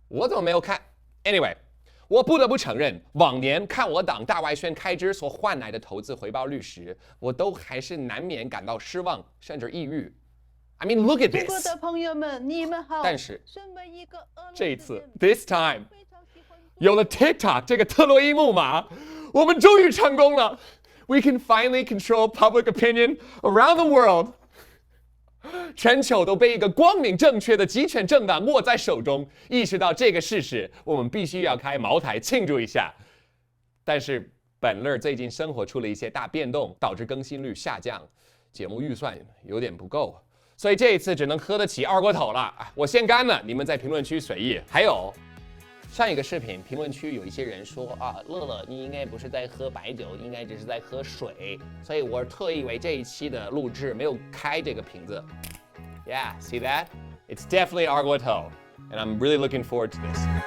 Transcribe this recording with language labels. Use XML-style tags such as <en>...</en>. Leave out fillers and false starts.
<zh>我怎么没有看 ？</zh> <en>Anyway。</en> <zh>我不得不承认，往年看我党大外宣开支所换来的投资回报率时，我都还是难免感到失望，甚至抑郁。</zh> <en>I mean, look at this.</en> <zh>中国的朋友们，你们好。但是，身为一个俄罗斯这一次 ，</zh> <en>this time，</en> <zh>有了 TikTok 这个特洛伊木马，我们终于成功了。</zh> <en>We can finally control public opinion around the world.</en> <zh>全球都被一个光明正确的集权政党握在手中，意识到这个事实，我们必须要开茅台庆祝一下。但是本乐最近生活出了一些大变动，导致更新率下降，节目预算有点不够，所以这一次只能喝得起二锅头了。我先干了，你们在评论区随意。还有上一个视频评论区有一些人说乐乐你应该不是在喝白酒，应该只是在喝水，所以我特意为这一期的录制没有开这个瓶子。</zh> <en>Yeah, see that? It's definitely Arguato, and I'm really looking forward to this.</en>